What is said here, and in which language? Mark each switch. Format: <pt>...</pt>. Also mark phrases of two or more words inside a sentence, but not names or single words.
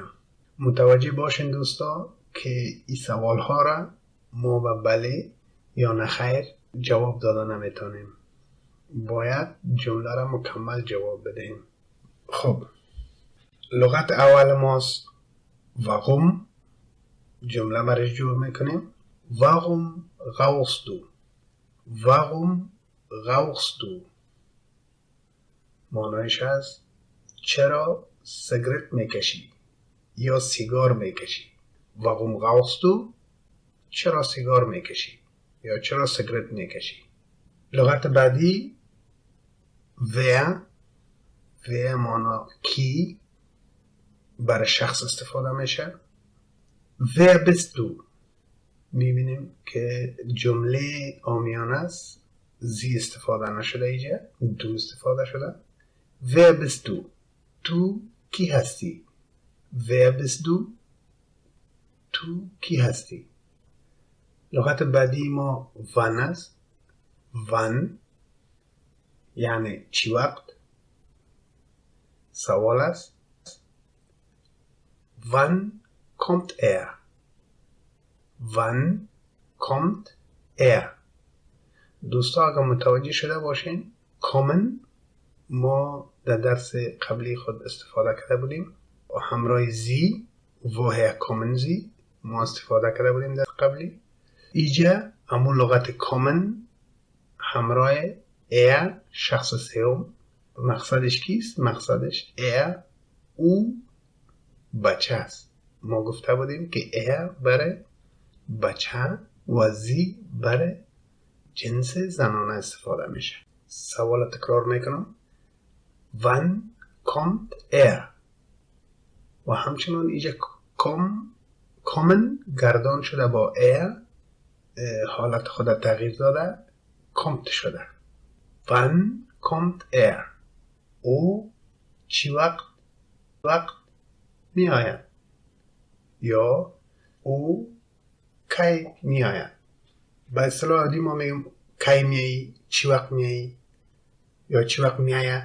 <fa>متوجه باشین دوستا که این سوال ها را ما به بله یا نخیر جواب داده نمیتونیم، باید جمله را مکمل جواب بدهیم. خب لغت اول ماست warum. جمله برش جور میکنیم.</fa> <de>warum rauchst du، warum rauchst du</de> <fa>معنیش هست چرا سیگارت میکشی یا سیگار میکشی.</fa> <de>warum rauchst du</de> <fa>چرا سیگار میکشی یا چرا سیگارت میکشی. لغت بعدی wer معنی کی، برای شخص استفاده میشه.</fa> <de>wer bist du</de> <fa>میبینیم که جمله آمیانه است، زی استفاده نشده، اینجا دو استفاده شده.</fa> <de>wer bist du</de> <fa>تو کی هستی.</fa> <de>wer bist du</de> <fa>تو کی هستی. لغت بعدی ما wann است. wann یعنی چی وقت. سوال است</fa> <de>wann kommt er، wann kommt er.</de> <fa>دوستا اگر متوجه شده باشین kommen ما در درس قبلی خود استفاده کرده بودیم و همراه زی</fa> <de>woher kommen sie</de> <fa>ما استفاده کرده بودیم در قبلی. اینجا همون لغت kommen همراه er شخص سوم. مقصدش کیست؟ مقصدش er او بچه است. ما گفته بودیم که er برای بچه و زی برای جنس زنانه استفاده میشه. سوال تکرار میکنم.</fa> <de>wann kommt er.</de> <fa>و همچنان اینجا kommen گردان شده با er، حالت خود تغییر داده، kommt شده.</fa> <de>wann kommt er؟</de> <fa>او چی وقت می آید؟ یا او کی می آید؟ به اصطلاح عادی ما میگیم کی میایی، چی وقت میایی یا چی وقت میآید.</fa>